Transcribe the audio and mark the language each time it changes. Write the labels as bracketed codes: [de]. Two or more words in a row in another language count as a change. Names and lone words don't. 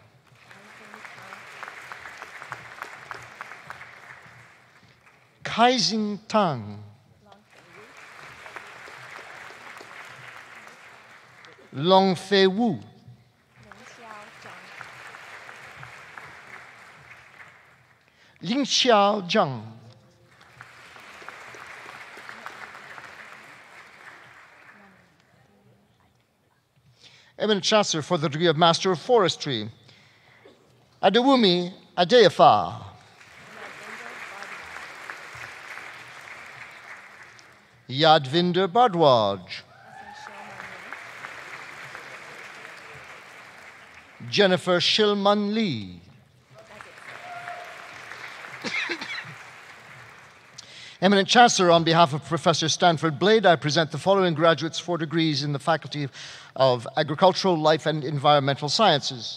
[en] Kaizing Tang, Long Fei Wu, Ling Xiao Zhang, Eminent Chancellor for the degree of Master of Forestry, Adewumi Adeyafa, Yadvinder Bardwaj, Jennifer Shilman Lee, Eminent Chancellor, on behalf of Professor Stanford Blade, I present the following graduates for degrees in the Faculty of Agricultural, Life and Environmental Sciences.